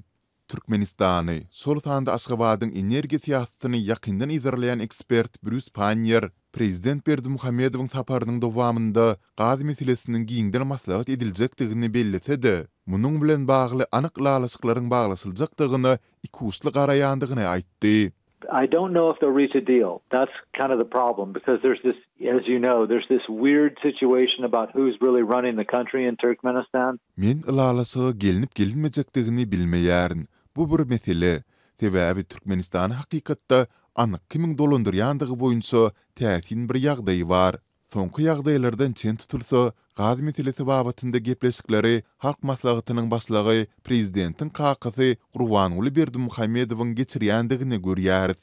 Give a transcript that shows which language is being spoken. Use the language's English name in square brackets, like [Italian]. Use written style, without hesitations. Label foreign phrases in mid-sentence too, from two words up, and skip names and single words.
[Turkmen] Türkmenistany, sol sanda Aşgabatyň energia siýasatyny ýakyndan izleýän ekspert Bruce Panyer, prezident Berdimuhammedowyň saparynyň dowamında gaz meselesiniň giňden maslahat ediljekdigini bellese-de, munyň bilen bagly anyk lalasyklaryň baglasyljakdygyny iki uçly garaýandygyny aýtdy. [English] I don't know if they'll reach a deal. That's kind of the problem because there's this, as you know, there's this weird situation about who's really running the country in Turkmenistan. [Turkmen] Men ilalasy gelinip gelinmejekdigini bilmeýärin. Bu bir mesele. Sebäbi Türkmenistan hakykatda anyk kimiň dolandyrýandygy boýunça täsin bir ýagdaý bar. Soňky ýagdaýlardan çen tutulsa, gaz meselesi babatynda gepleşikleri halk maslahatynyň başlygy prezidentiň kakasy Gurbanuly Berdimuhammedowyň geçirýändigini görýäris.